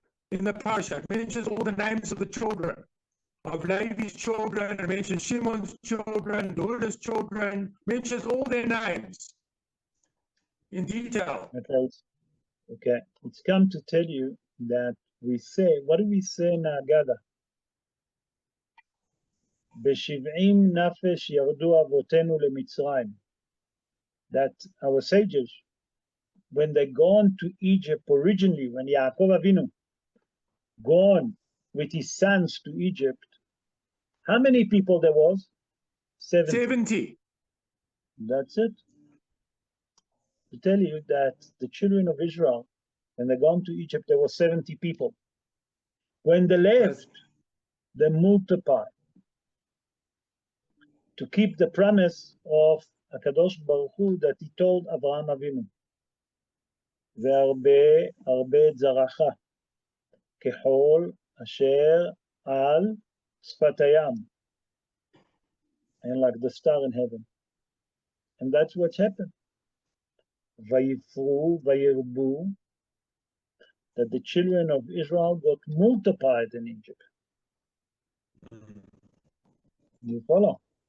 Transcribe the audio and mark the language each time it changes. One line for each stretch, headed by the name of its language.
English: In the parshat, mentions all the names of the children, of Levy's children, and mentions Shimon's children, Daughters' children, mentions all their names in detail. Okay, it's come to tell you that we say, what do we say in Agada?
Hebrew: ב-70 נפש ירדו אבותינו למצרים.
English: That our sages, when they gone to Egypt originally, when Yaakov Avinu gone with his sons to Egypt, how many people there was? 70. That's it. To tell you that the children of Israel, when they gone to Egypt, there were 70 people. When they left, they multiplied to keep the promise of HaKadosh Baruch Hu that he told Avraham Avinu.
Hebrew: והרבה הרבה את זרעך כחול אשר על שפת הים.
English: And like the star in heaven. And that's what's happened.
Hebrew: ויפרו וירבו,
English: that the children of Israel got multiplied in Egypt. You follow?